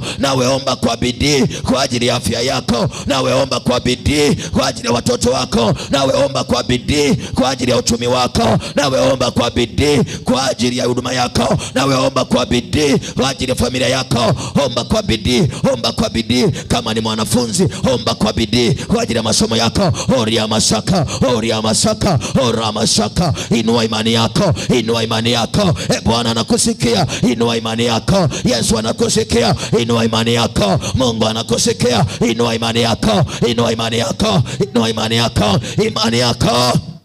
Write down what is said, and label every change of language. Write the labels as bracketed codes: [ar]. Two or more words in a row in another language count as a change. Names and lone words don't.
[sw] Nawe omba kwa bidii kwa ajili ya afya yako. Nawe omba kwa bidii kwa ajili ya watoto wako. Nawe omba kwa bidii kwa ajili ya uchumi wako. Nawe omba kwa bidii kwa ajili ya huduma yako. Nawe omba kwa bidii kwa ajili ya familia yako. Omba kwa bidii, omba kwa bidii. Kama ni mwanafunzi, omba kwa bidii kwa ajili ya masomo yako. [guz] Oria masaka, oria masaka, ora masaka. [sw] Inua imani yako, inua imani yako. Bwana anakusikia. Inua imani yako. Yesu anakusikia. Inua imani yako. Mungu anakusikia. Inua imani yako. Inua imani yako. Inua imani yako. Imani yako.